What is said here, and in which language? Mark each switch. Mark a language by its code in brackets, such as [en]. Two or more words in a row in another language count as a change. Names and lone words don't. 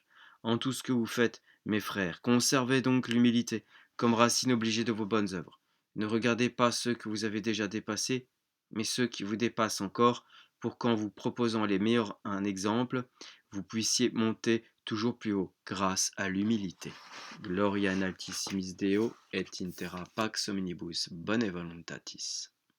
[fr] En tout ce que vous faites, mes frères, conservez donc l'humilité comme racine obligée de vos bonnes œuvres. Ne regardez pas ceux que vous avez déjà dépassés, mais ceux qui vous dépassent encore, pour qu'en vous proposant les meilleurs un exemple, vous puissiez monter toujours plus haut grâce à l'humilité. [la] Gloria in altissimis Deo et in terra pax omnibus bone voluntatis.